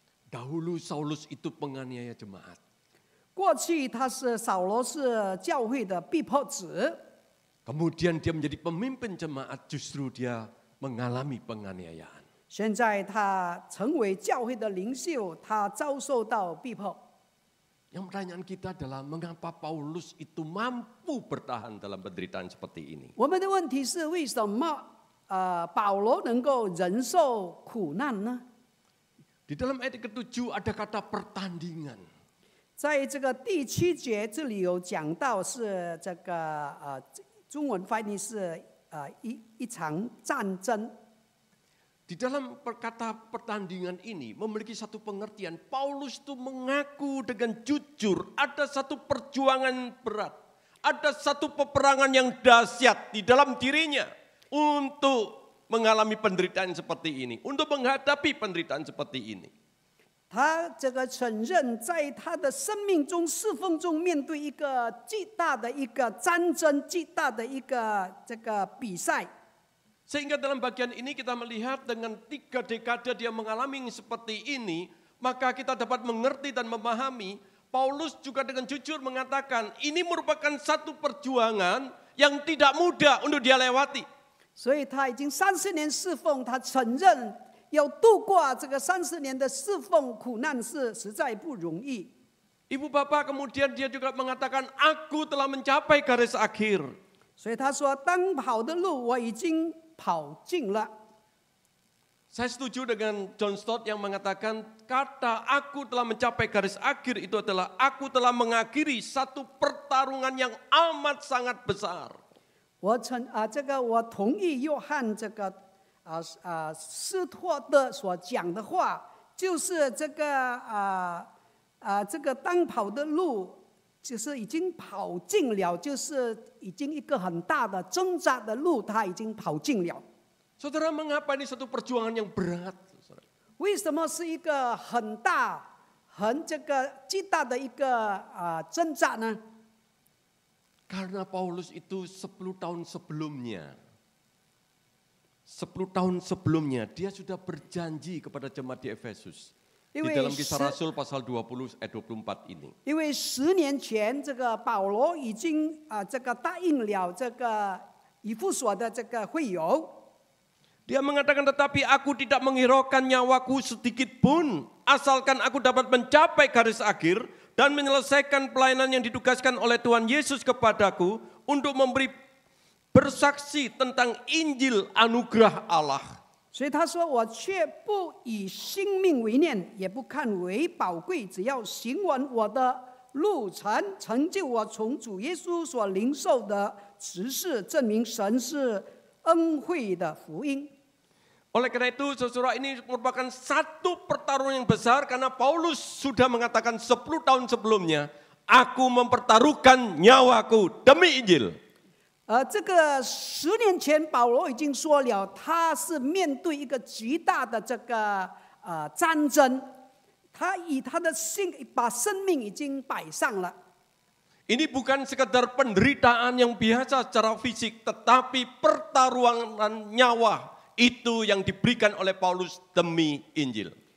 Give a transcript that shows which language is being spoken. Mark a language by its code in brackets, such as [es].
[id] Dahulu Saulus itu penganiaya jemaat. [zh] 过去他是扫罗是教会的逼迫者， [id] Kemudian dia menjadi pemimpin jemaat, justru dia mengalami penganiayaan. [zh] 现在他成为教会的领袖，他遭受到逼迫。 [id] Yang pertanyaan kita adalah mengapa Paulus itu mampu bertahan dalam penderitaan seperti ini? [zh] 我们的问题是为什么保罗能够忍受苦难呢？ [id] Di dalam ayat ke-7 ada kata pertandingan. [zh] 在这个第7节这里有讲到是这个中文翻译是一场战争。 [id] Di dalam kata pertandingan ini memiliki satu pengertian. Paulus itu mengaku dengan jujur ada satu perjuangan berat. Ada satu peperangan yang dahsyat di dalam dirinya untuk mengalami penderitaan seperti ini. Untuk menghadapi penderitaan seperti ini. [zh] 他这个承认，在他的生命中、侍奉中，面对一个巨大的一个战争、巨大的一个这个比赛。 [id] Sehingga dalam bagian ini kita melihat dengan 3 dekade dia mengalami seperti ini, maka kita dapat mengerti dan memahami. Paulus juga dengan jujur mengatakan ini merupakan satu perjuangan yang tidak mudah untuk dia lewati. [zh] 所以他已经30年侍奉，他承认要度过这个30年的侍奉苦难是实在不容易。 [id] Ibu bapak kemudian dia juga mengatakan aku telah mencapai garis akhir. [zh] 所以他说，当跑的路我已经跑尽了。 [id] Saya setuju dengan John Stott yang mengatakan kata aku telah mencapai garis akhir itu adalah aku telah mengakhiri satu pertarungan yang amat sangat besar. [zh] 我同意约翰这个斯托德所讲的话，就是这个这个当跑的路就是已经跑尽了，就是已经一个很大的挣扎的路，他已经跑尽了。 [id] Saudara, mengapa ini satu perjuangan yang berat? [zh] 为什么是一个很大、这个巨大的一个挣扎呢？ [id] Karena Paulus itu 10 tahun sebelumnya, 10 tahun sebelumnya dia sudah berjanji kepada jemaat di Efesus. Di dalam Kisah Rasul pasal 20 ayat 24 ini. [zh] 因为10年前，这个保罗已经这个答应了这个以弗所的这个会友。 [id] Dia mengatakan, tetapi aku tidak menghiraukan nyawaku sedikit pun, asalkan aku dapat mencapai garis akhir dan menyelesaikan pelayanan yang ditugaskan oleh Tuhan Yesus kepadaku untuk memberi bersaksi tentang Injil anugerah Allah. [zh] 所以他说：“我却不以性命为念，也不看为宝贵，只要行完我的路程，成就我从主耶稣所领受的职事，证明神是恩惠的福音。” [id] Oleh karena itu, saudara, ini merupakan satu pertarungan yang besar karena Paulus sudah mengatakan 10 tahun sebelumnya, aku mempertaruhkan nyawaku demi Injil. [zh] 这个10年前，保罗已经说了，他是面对一个极大的这个战争，他以他的把生命已经摆上了。 [id] Ini bukan sekedar penderitaan yang biasa secara fisik, tetapi pertaruhan nyawa itu yang diberikan oleh Paulus demi Injil.